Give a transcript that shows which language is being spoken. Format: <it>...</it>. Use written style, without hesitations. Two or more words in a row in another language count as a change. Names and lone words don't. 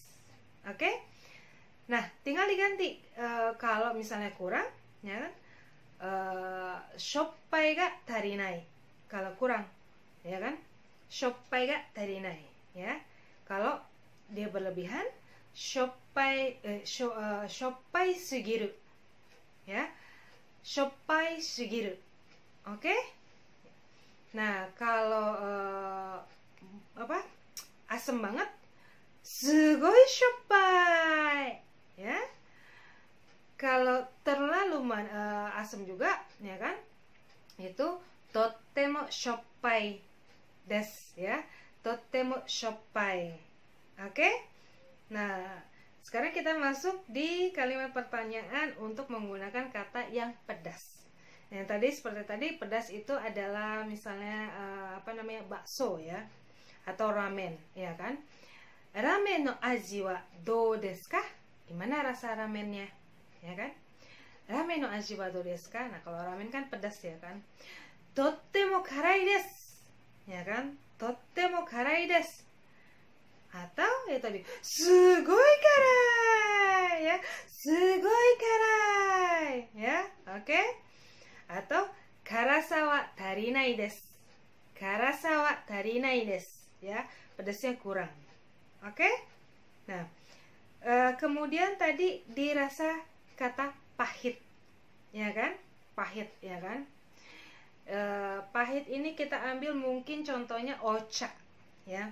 <id>Oke? Nah, tinggal diganti. Kalau misalnya kurang, ya kan?</id> <ja>しょっぱいが足りない.</ja> <id>Kalau kurang, ya kan?</id> <ja>しょっぱいが足りない,</ja> <id>ya. Kalau dia berlebihan,</id> <ja>しょっぱすぎる. Ya. しょっぱすぎる.</ja> <id>Oke? Nah, kalau asam banget,</id> <ja>すごいしょっぱい.</ja> <id>Ya. Kalau terlalu asam juga, ya kan?</id> <ja>Itu とてもしょっぱいです ya. とてもしょっぱい.</ja> <id>Oke? Nah, Sekarang kita masuk di kalimat pertanyaan untuk menggunakan kata yang pedas. Yang tadi seperti tadi, pedas itu adalah misalnya bakso ya, atau ramen, ya kan?</id> <ja>ラーメンの味はどうですか?</ja> <id>Gimana rasa ramennya, ya kan?</id> <ja>ラーメンの味はどうですか?</ja> <id>Nah, kalau ramen kan pedas ya kan?</id> <ja>とっても辛いです,</ja> <id>ya kan?</id> <ja>とっても辛いです.</ja> <id>Atau ya tadi,</id> <ja>すごい辛い,</ja> <id>ya,</id> <ja>すごい辛い,</ja> <id>ya, oke?</id> <ja>Atau 辛さは足りないです、辛さは足りないです, ya,</ja> <id>pedasnya kurang, oke? Nah, kemudian tadi dirasa kata pahit, ya kan? Pahit, ya kan? Pahit ini kita ambil mungkin contohnya ocha, ya.</id>